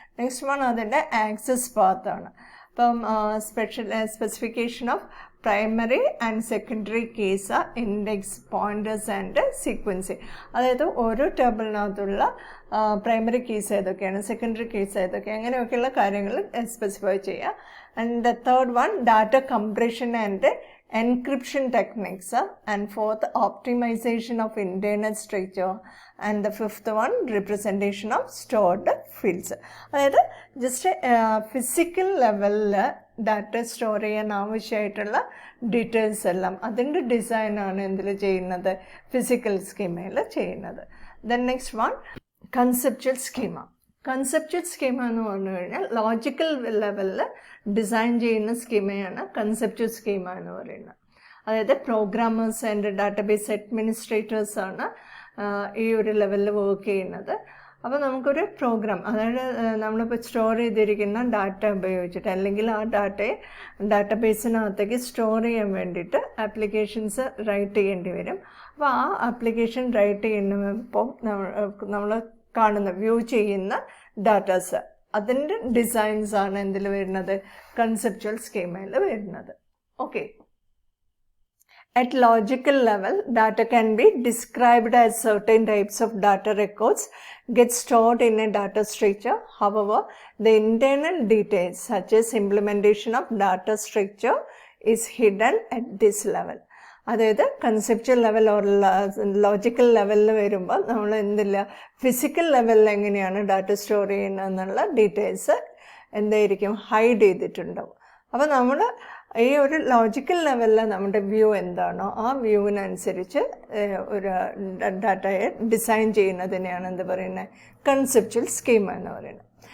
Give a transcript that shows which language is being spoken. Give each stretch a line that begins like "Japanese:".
English: next one
Malayalam: അതിൻ്റെ access പാത്താണ്. അപ്പം
English: Specification of primary and secondary keys, index, pointers and sequencing.
Malayalam: അതായത് ഓരോ ടേബിളിനകത്തുള്ള primary case ഏതൊക്കെയാണ്, സെക്കൻഡറി കേസ് ഏതൊക്കെയാണ്, അങ്ങനെയൊക്കെയുള്ള കാര്യങ്ങൾ സ്പെസിഫൈ ചെയ്യുക.
English: And the third one data compression and encryption techniques, and fourth optimization of internal structure, and the fifth one representation of stored fields.
Malayalam: അതായത് just physical ലെവലിൽ data store ചെയ്യാൻ ആവശ്യമായിട്ടുള്ള details എല്ലാം അതിൻ്റെ ഡിസൈനാണ് എന്തിൽ ചെയ്യുന്നത്, ഫിസിക്കൽ സ്കീമയിൽ ചെയ്യുന്നത്. Then next one conceptual schema. Conceptual schema എന്ന് പറഞ്ഞു കഴിഞ്ഞാൽ ലോജിക്കൽ ലെവലിൽ ഡിസൈൻ ചെയ്യുന്ന സ്കീമയാണ് കൺസെപ്ച്വൽ സ്കീമ എന്ന് പറയുന്നത്. അതായത് പ്രോഗ്രാമേഴ്സ് ആൻഡ് ഡാറ്റാബേസ് അഡ്മിനിസ്ട്രേറ്റേഴ്സാണ് ഈ ഒരു ലെവലിൽ വർക്ക് ചെയ്യുന്നത്. അപ്പോൾ നമുക്കൊരു പ്രോഗ്രാം, അതായത് നമ്മളിപ്പോൾ സ്റ്റോർ ചെയ്തിരിക്കുന്ന ഡാറ്റ ഉപയോഗിച്ചിട്ട്, അല്ലെങ്കിൽ ആ ഡാറ്റയെ ഡാറ്റാബേസിനകത്തേക്ക് സ്റ്റോർ ചെയ്യാൻ വേണ്ടിയിട്ട് ആപ്ലിക്കേഷൻസ് റൈറ്റ് ചെയ്യേണ്ടി വരും. അപ്പോൾ ആ ആപ്ലിക്കേഷൻ റൈറ്റ് ചെയ്യുന്നപ്പോൾ നമ്മൾ കാണുന്ന വ്യൂ ചെയ്യുന്ന ഡാറ്റാസ്, അതിൻ്റെ ഡിസൈൻസാണ് എന്തിൽ വരുന്നത്, കൺസെപ്ച്വൽ സ്കീമയിൽ വരുന്നത്. Okay,
English: At logical level, data can be described as certain types of data records get stored in a data structure. However, the internal details such as implementation of data structure is hidden at this level.
Malayalam: അതായത് conceptual level or logical ലെവലിൽ വരുമ്പോൾ നമ്മൾ എന്തില്ല physical ലെവലിൽ എങ്ങനെയാണ് data store ചെയ്യുന്നതെന്നുള്ള details എന്തായിരിക്കും hide ചെയ്തിട്ടുണ്ടാവും. അപ്പോൾ നമ്മൾ ഈ ഒരു ലോജിക്കൽ ലെവലിൽ നമ്മുടെ വ്യൂ എന്താണോ ആ വ്യൂവിനനുസരിച്ച് ഒരു ഡാറ്റയെ ഡിസൈൻ ചെയ്യുന്നതിനെയാണ് എന്ത് പറയുന്നത് കൺസെപ്ച്വൽ സ്കീമ എന്ന് പറയുന്നത്.